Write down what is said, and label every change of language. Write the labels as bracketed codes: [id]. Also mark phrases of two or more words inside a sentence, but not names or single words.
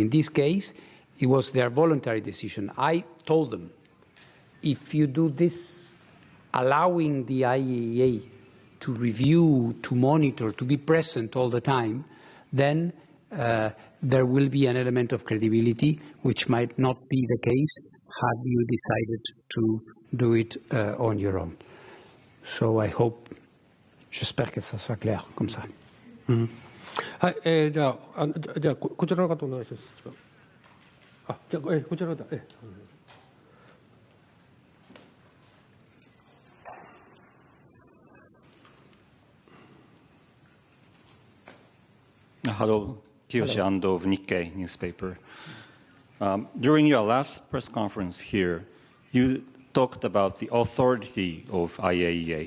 [en] In this case, it was their voluntary decision. I told them, if you do this, allowing the IAEA to review, to monitor, to be present all the time, then there will be an element of credibility, which might not be the case had you decided to do it on your own. So I hope, [fr] j'espère que ça soit clair comme ça. [ja] はい、じゃあこちらの方お願いします。じゃあこちらの方。 [en] Hello, Kiyoshi Ando of Nikkei newspaper. During your last press conference here, you talked about the authority of IAEA.